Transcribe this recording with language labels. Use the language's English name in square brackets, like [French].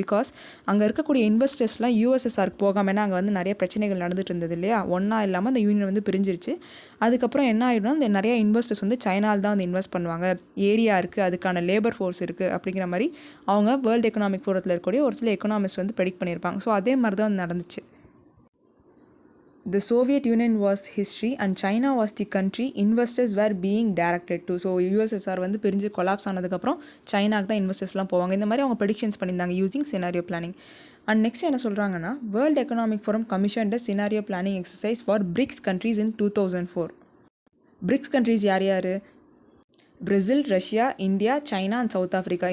[Tamil] Because அங்கே இருக்கக்கூடிய இன்வெஸ்டர்ஸ்லாம் யூஎஸ்எஸ்ஆருக்கு போகாமல், ஏன்னா அங்கே வந்து நிறைய பிரச்சனைகள் நடந்துட்டு இருந்தது இல்லையா, ஒன்றா இல்லாமல் அந்த யூனியன் வந்து பிரிஞ்சிருச்சு. அதுக்கப்புறம் என்ன ஆகிடும்னா, இந்த நிறைய இன்வெஸ்டர்ஸ் வந்து சைனாவில் தான் வந்து இன்வெஸ்ட் பண்ணுவாங்க, ஏரியா இருக்குது, அதுக்கான லேபர் ஃபோர்ஸ் இருக்குது அப்படிங்கிற மாதிரி அவங்க வேர்ல்டு எக்கனாமிக் ஃபோரத்தில் இருக்கக்கூடிய ஒரு சில எக்கனாமிஸ்ட் வந்து ப்ரெடிக்ட் பண்ணியிருப்பாங்க. ஸோ அதே மாதிரி தான் நடந்துச்சு. [English] The Soviet Union was history and China was the country investors were being directed to. [Tamil] So USSR வந்து பிரிஞ்சு கொலாப்ஸ் ஆனதுக்கப்புறம் சைனாக்கு தான் இன்வெஸ்டர்ஸ்லாம் போவாங்க. இந்த மாதிரி அவங்க ப்ரெடிக்ஷன்ஸ் பண்ணியிருந்தாங்க using scenario planning. And next என்ன சொல்கிறாங்கன்னா, [English] World economic forum commissioned scenario planning exercise for BRICS countries in 2004. [Tamil] BRICS countries யார் யார்? Brazil, Russia, India, China and south Africa.